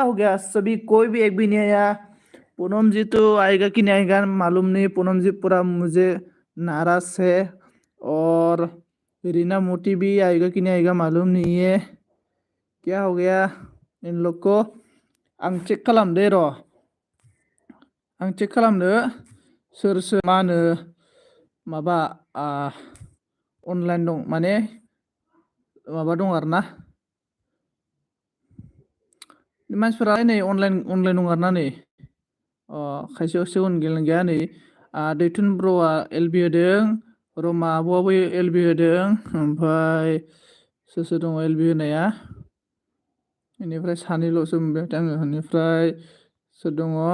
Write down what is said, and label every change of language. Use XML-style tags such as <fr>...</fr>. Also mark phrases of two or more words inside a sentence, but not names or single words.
<hi>हो गया सभी कोई भी एक भी नहीं आया पूनम जी तो आएगा कि नहीं आएगा मालूम नहीं पूनम जी पूरा मुझे नाराज है और रीना मोटी भी आएगा कि नहीं आएगा मालूम नहीं है क्या हो गया इन लोग को</hi> <brx>आं चेक खालामदो र' आं चेक खालामदो सोर सोर मा होनो माबा अनलाइन दं माने माबा दं आरो ना मानसिफोरा नै अनलाइन दं आरो ना नै अ खायसे सेकेन्ड गेलेनो गैया नै दैथुन ब्र'आ एलबि होदों रमा आब'आबो एलबि होदों ओमफ्राय सोर सोर दङ एलबि होनाया बेनिफ्राय सानैल'सो मोनबाय आङो बेनिफ्राय सोर दङ</brx>